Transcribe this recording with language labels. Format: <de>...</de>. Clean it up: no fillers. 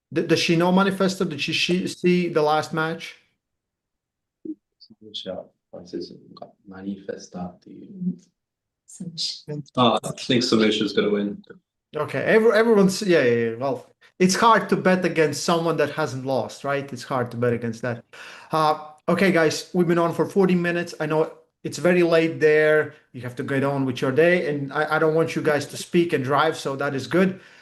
<en>Does she know Manifester? Did she see the last match?</en> <ja>じゃあ、あれですよ、マニフェスタっていう。 Samushi.</ja> <en>I think Submission's gonna win. Okay, everyone's yeah. Well, it's hard to bet against someone that hasn't lost, right? It's hard to bet against that. Okay, guys, we've been on for 40 minutes. I know it's very late there. You have to get on with your day, and I don't want you guys to speak and drive, so that is good.</en>